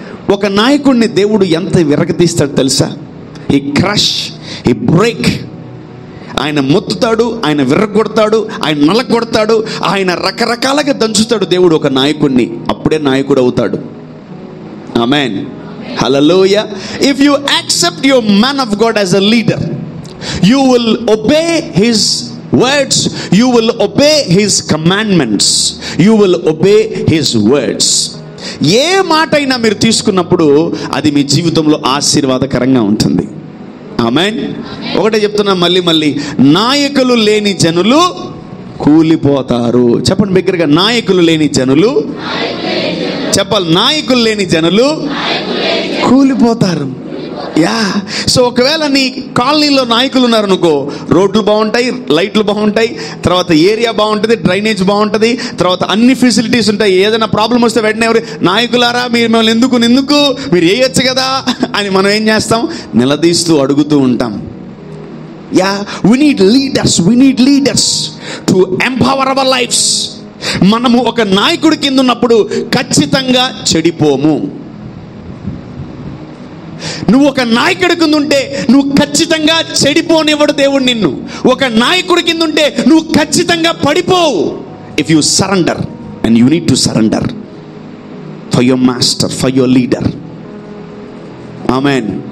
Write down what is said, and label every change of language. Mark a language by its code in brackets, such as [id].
[te] ఒక నాయకుడిని దేవుడు ఎంత విరగతీస్తాడు తెలుసా? ఈ క్రష్, ఈ బ్రేక్. ఆయన మొత్తుతాడు, ఆయన విర్రగొడతాడు, ఆయన నలగొడతాడు, ఆయన రకరకాలుగా దంచుతాడు దేవుడు ఒక నాయకుడిని. అప్పుడే నాయకుడు అవుతాడు. ఆమేన్, హల్లెలూయా. [en] If you accept your man of God as a leader, you will obey his words, you will obey his commandments, you will obey his words. [te] ఏ మాట అయినా మీరు తీసుకున్నప్పుడు అది మీ జీవితంలో ఆశీర్వాదకరంగా ఉంటుంది. ఆమేన్. ఒకటే చెప్తున్నా మళ్ళీ, నాయకులు లేని జనులు కూలిపోతారు. చెప్పండి బిగ్గరగా, నాయకులు లేని జనులు. చెప్పాలి, నాయకులు లేని జనులు కూలిపోతారు. సో ఒకవేళ నీ కాలనీలో నాయకులు ఉన్నారు అనుకో, రోడ్లు బాగుంటాయి, లైట్లు బాగుంటాయి, తర్వాత ఏరియా బాగుంటుంది, డ్రైనేజ్ బాగుంటుంది, తర్వాత అన్ని ఫెసిలిటీస్ ఉంటాయి. ఏదైనా ప్రాబ్లం వస్తే వెంటనే ఎవరు, నాయకులారా మీరు మిమ్మల్ని ఎందుకు మీరు వేయొచ్చు కదా అని మనం ఏం చేస్తాం? నిలదీస్తూ అడుగుతూ ఉంటాం. [en] we need leaders to empower our lives. [te] మనము ఒక నాయకుడి కింద ఉన్నప్పుడు ఖచ్చితంగా చెడిపోము. నువ్వు ఒక నాయకుడి కింద ఉంటే నువ్వు ఖచ్చితంగా చెడిపోనివ్వడు దేవుడు నిన్ను. ఒక నాయకుడి కింద ఉంటే నువ్వు ఖచ్చితంగా పడిపోవు. [en] If you surrender, and you need to surrender for your master, for your leader. Amen.